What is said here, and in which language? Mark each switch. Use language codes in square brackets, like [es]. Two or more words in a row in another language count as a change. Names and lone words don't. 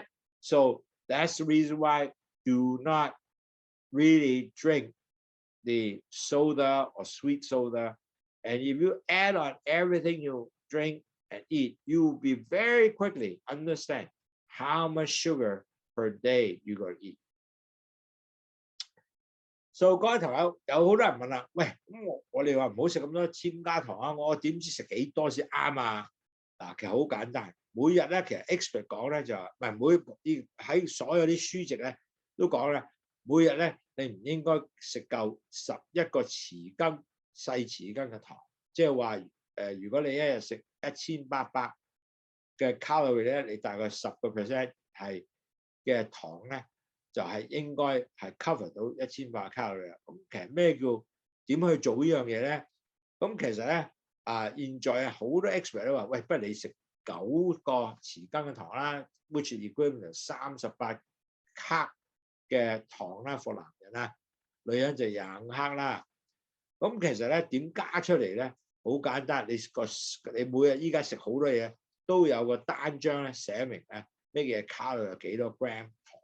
[en] So that's the reason why do not really drink the soda or sweet soda. And if you add on everything you drink and eat, you will be very quickly understand how much sugar per day you're going to eat. [yue] So 嗰頭有好多人問啦，喂，咁我哋話唔好食咁多添加糖啊，我點知食幾多先啱啊？嗱，其實好簡單，每日咧其實 expert 講咧就話，唔係喺所有啲書籍咧都講咧，每日咧你唔應該食夠11個細匙羹嘅糖，即係話如果你一日食1800嘅卡路里咧，你大概10% 係嘅糖咧。就係應該係 cover 到1800卡路里啦。咁其實咩叫點去做呢樣嘢咧？咁其實咧現在好多 expert 都話，喂，不如你食9個匙羹嘅糖啦 ， [en] which is equivalent [yue] 38 克嘅糖啦 for 男人啦，女人就25克啦。咁其實咧點加出嚟咧？好簡單，你每日依家食好多嘢都有個單張咧寫明咧咩嘢卡路里有幾多 gram 糖。